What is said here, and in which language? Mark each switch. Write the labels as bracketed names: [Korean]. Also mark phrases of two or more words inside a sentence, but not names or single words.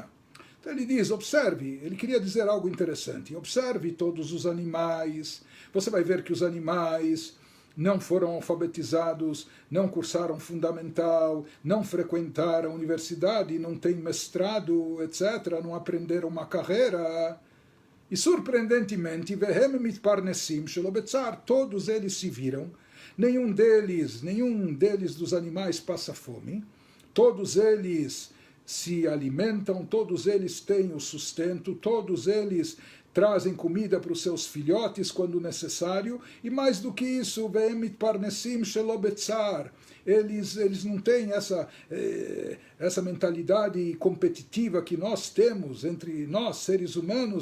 [Portuguese] Então ele diz, observe, ele queria dizer algo interessante, observe todos os animais, você vai ver que os animais não foram alfabetizados, não cursaram fundamental, não frequentaram a universidade, não têm mestrado, etc., não aprenderam uma carreira. E surpreendentemente, [Hebrew] והם מתפרנסים שלא בצער, [Portuguese] todos eles se viram, nenhum deles dos animais passa fome, todos eles se alimentam, todos eles têm o sustento, todos eles trazem comida para os seus filhotes quando necessário, e mais do que isso, eles não têm essa mentalidade competitiva que nós temos entre nós, seres humanos.